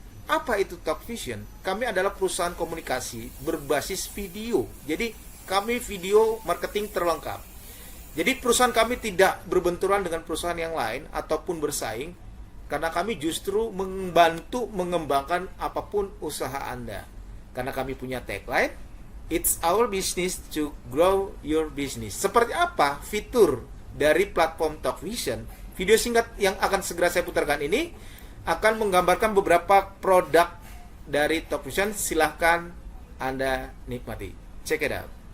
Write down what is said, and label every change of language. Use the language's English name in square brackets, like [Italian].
[Indonesian] Apa itu Talkvision? Kami adalah perusahaan komunikasi berbasis video. Jadi, kami video marketing terlengkap. Jadi perusahaan kami tidak berbenturan dengan perusahaan yang lain ataupun bersaing, karena kami justru membantu mengembangkan apapun usaha Anda. Karena kami punya tagline, [English] it's our business to grow your business. [Indonesian] Seperti apa fitur dari platform Talkvision? Video singkat yang akan segera saya putarkan ini akan menggambarkan beberapa produk dari Talkvision. Silahkan Anda nikmati. [English] Check it out.